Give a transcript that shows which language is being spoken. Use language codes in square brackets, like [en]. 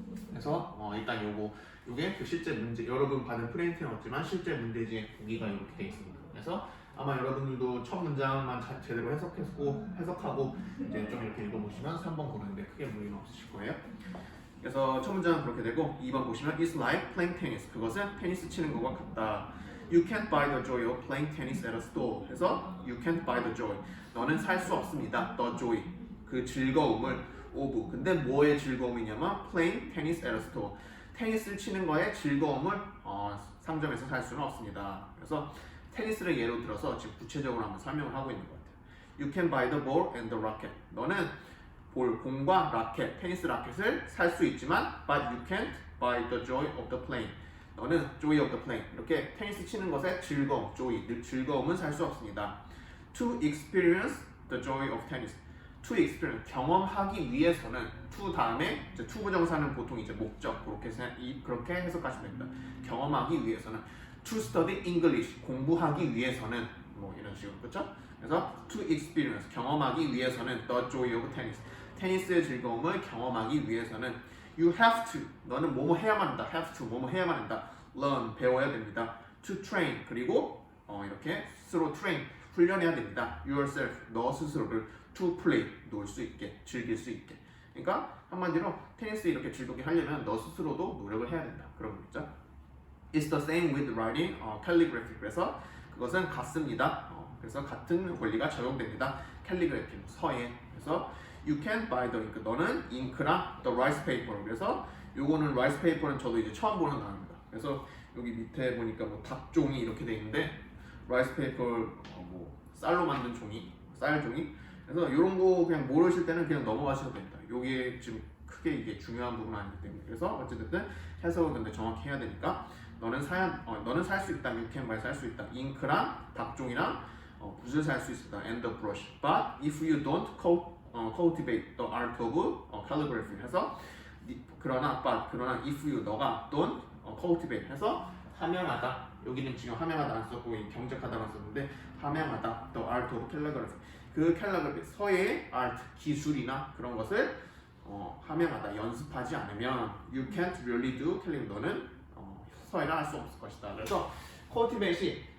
[ko] 그래서 일단 요게 그 실제 문제 여러분 받은 프린트는 없지만 실제 문제지의 보기가 이렇게 돼 있습니다. 그래서 아마 여러분들도 첫 문장만 제대로 해석하고 이제 좀 이렇게 읽어보시면 3번 고르는데 크게 무리는 없으실 거예요. 그래서 첫 문장은 그렇게 되고 2번 보시면 [en] It's like playing tennis. [ko] 그것은 테니스 치는 것과 같다. [en] You can't buy the joy of playing tennis at a store. [ko] 그래서 [en] You can't buy the joy. [ko] 너는 살 수 없습니다. [en] The joy. [ko] 그 즐거움을 of. 근데 뭐의 즐거움이냐면 [en] playing tennis at a store. [ko] 테니스를 치는 거에 즐거움을 상점에서 살 수는 없습니다. 그래서 테니스를 예로 들어서 지금 구체적으로 한번 설명을 하고 있는 것 같아요. [en] You can buy the ball and the racket. [ko] 너는 공과 라켓, 테니스 라켓을 살 수 있지만 [en] but you can't buy the joy of the playing. [ko] 너는 [en] joy of the playing. [ko] 이렇게 테니스 치는 것의 즐거움, joy, 즐거움은 살 수 없습니다. [en] To experience the joy of tennis. To experience, [ko] 경험하기 위해서는 to 다음에 이제 to 부정사는 보통 이제 목적 그렇게 해석하시면 됩니다. 경험하기 위해서는 [en] to study English, [ko] 공부하기 위해서는 뭐 이런 식으로 그렇죠? [en] 그래서 to experience, [ko] 경험하기 위해서는 [en] the joy of tennis. [ko] 테니스의 즐거움을 경험하기 위해서는 [en] you have to, [ko] 너는 뭐뭐 해야만 한다. [en] have to, [ko] 뭐뭐 해야만 한다. learn, 배워야 됩니다. to train, 그리고 이렇게 스스로 train, 훈련해야 됩니다. [en] yourself, [ko] 너 스스로를 to play, 놀 수 있게, 즐길 수 있게. 그러니까 한마디로 테니스 이렇게 즐겁게 하려면 너 스스로도 노력을 해야 된다. 그런 거겠죠. [en] It's the same with writing, calligraphy. [ko] 그래서 그것은 같습니다. 그래서 같은 원리가 적용됩니다. calligraphy, 서예. 그래서 [en] you can buy the ink. [ko] 너는 잉크랑 [en] the rice paper. [ko] 그래서 요거는 [en] rice paper [ko] 는 저도 이제 처음 보는 단어입니다. 그래서 여기 밑에 보니까 뭐 닭종이 이렇게 돼 있는데 rice paper 뭐 쌀로 만든 종이, 쌀 종이. 그래서 이런 거 그냥 모르실 때는 그냥 넘어가셔도 됩니다. 요게 지금 크게 이게 중요한 부분은 아니기 때문에. 그래서 어쨌든 해석을 근데 정확히 해야 되니까 너는 살 수 있다. [en] You can buy [ko] 살 수 있다. 잉크랑 닭종이랑 붓을 살 수 있다. [en] And the brush. But if you don't cultivate the art of calligraphy [ko] 해서 그러나 [en] if you 너가 don't cultivate 해서 함양하다. [ko] 여기는 지금 함양하다 안 썼고 경작하다만 썼는데 함양하다 the art of calligraphy. 그 calligraphy 서예의 art 기술이나 그런 것을 함양하다 연습하지 않으면 [en] you can't really do calligraphy. [ko] 너는 서예를 할 수 없을 것이다. 그래서 cultivate이